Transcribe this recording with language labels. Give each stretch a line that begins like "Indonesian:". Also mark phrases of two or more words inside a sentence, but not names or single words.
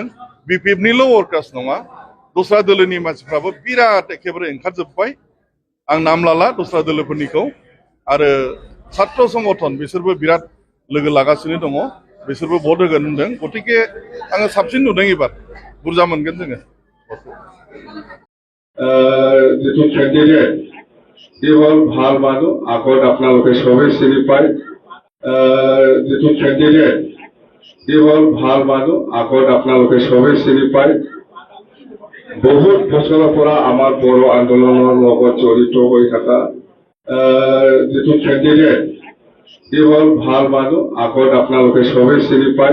Bodo: बिपिएफनिल' वर्कार्स नङा दस्रा दोलोनि मानसिफ्राबो बिराद एखेबारे ओंखारजोब्बाय। आं नाम लाला दस्रा दोलोफोरनिखौ आरो छात्र संगठन बिसोरबो बिराद लोगो लागासिनो दङ बिसोरबो भट होगोन होनदों गतिके आङो साबसिन नुदों एबार बुरजा मोनगोन जोङो।
Assamese: যিটো কেণ্ডিডেট সি হ'ল ভাল মানুহ আগত আপোনালোকে সবেই চিনি পায়। যিটো কেণ্ডিডেট সি হ'ল ভাল মানুহ আগত আপোনালোকে সবেই চিনি পায়। বহুত বছৰৰ পৰা আমাৰ বড়ো আন্দোলনৰ লগত জড়িত হৈ থকা যিটো কেণ্ডিডেট সি হ'ল ভাল মানুহ আগত আপোনালোকে সবেই চিনি পায়।